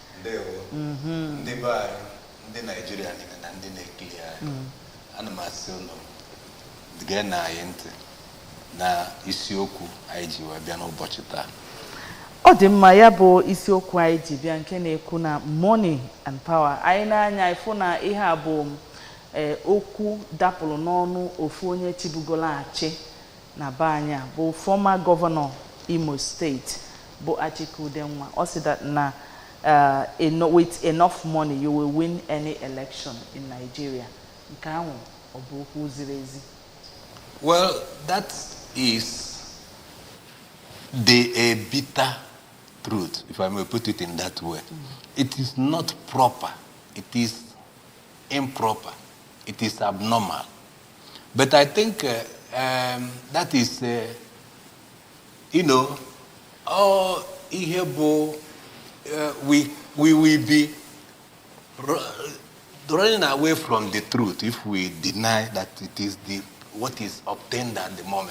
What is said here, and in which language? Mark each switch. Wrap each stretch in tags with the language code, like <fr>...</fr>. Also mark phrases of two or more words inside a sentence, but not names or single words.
<ig>Ndị be anyị, ndị Naijiria niile na ndị na-ekiri anyị, ana m asị unu gee na anyị ntị na isiokwu anyị ji wee bịa n'ụbọchị taa. Ọ dị mma, ya bụ isiokwu anyị ji bịa nke na-ekwu na</ig> <en>money and power.</en> <ig>Anyị na-anya ifụ na ihe a bụ okwu dapụrụ n'ọnụ ofu onye chibugolo achị na be anyị bụ</ig> <en>former governor</en> <ig>Imo State bụ Achikudenwa. Ọ sị</ig> <en>that na with enough money you will win any election in Nigeria.</en> <ig>Nke ahụ ọ bụ okwu ziri ezi?</ig> <en>Well, that is a bitter truth, if I may put it in that way. It is not proper. It is improper. It is abnormal. But I think that is, we will be running away from the truth if we deny that it is what is obtained at the moment.</en>